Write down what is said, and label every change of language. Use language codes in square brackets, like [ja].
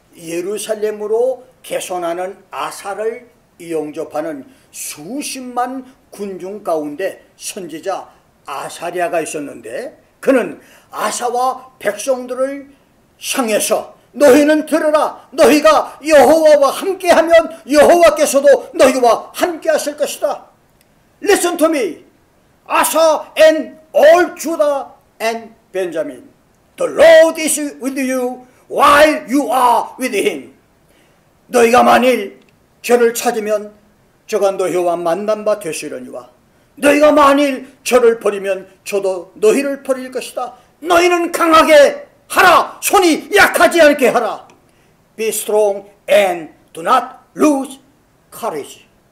[ko] 예루살렘으로 개선하는 아사를 영접하는 수십만 군중 가운데 선지자 아사랴가 있었는데, 그는 아사와 백성들을 향해서 너희는 들으라. 너희가 여호와와 함께하면 여호와께서도 너희와 함께하실 것이다. [en] Listen to me, Asa and all Judah and Benjamin. The Lord is with you while you are with him. [ko] 너희가 만일 저를 찾으면 저가 너희와 만난 바 되시려니와 너희가 만일 저를 버리면 저도 너희를 버릴 것이다. 너희는 강하게 하라. 손이 약하지 않게 하라. [en] Be strong and do not lose courage.